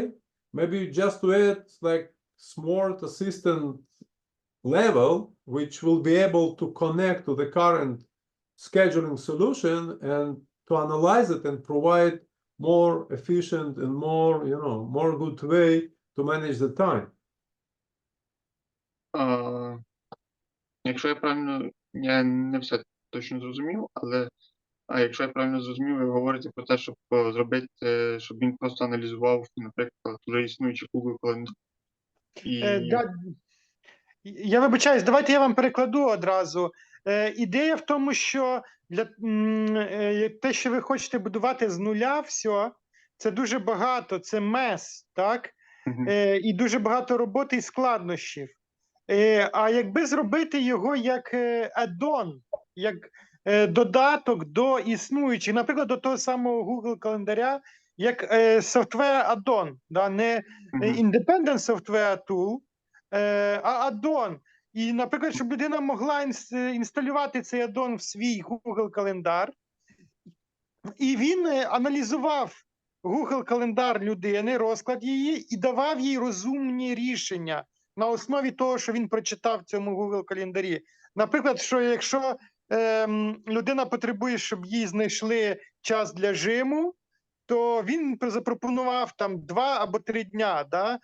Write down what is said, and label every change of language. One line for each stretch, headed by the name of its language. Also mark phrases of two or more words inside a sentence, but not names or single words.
English: Maybe just to add like smart assistant level, which will be able to connect to the current scheduling solution and to analyze it and provide more efficient and more good way to manage the time.
Ukrainian: Якщо я не все точно зрозумів, але якщо я правильно зрозумів, ви говорите про те, щоб зробити, щоб він просто аналізував, наприклад, вже існуючий Google календар. Я вибачаюсь, давайте я вам перекладу одразу. Ідея в тому, що те, що ви хочете будувати з нуля, все, це дуже багато, це мес, так? І дуже багато роботи і складнощів. А якби зробити його як add-on, як додаток до існуючих, наприклад, до того самого Google календаря, як
English: software add-on,
Ukrainian: да, не
English: independent software tool,
Ukrainian: а add-on. І, наприклад, щоб людина могла інсталювати цей add-on в свій Google календар, і він аналізував Google календар людини, розклад її, і давав їй розумні рішення на основі того, що він прочитав в цьому Google календарі. Наприклад, що якщо людина потребує, щоб їй знайшли час для жиму, то він запропонував там 2 або 3 дня, да?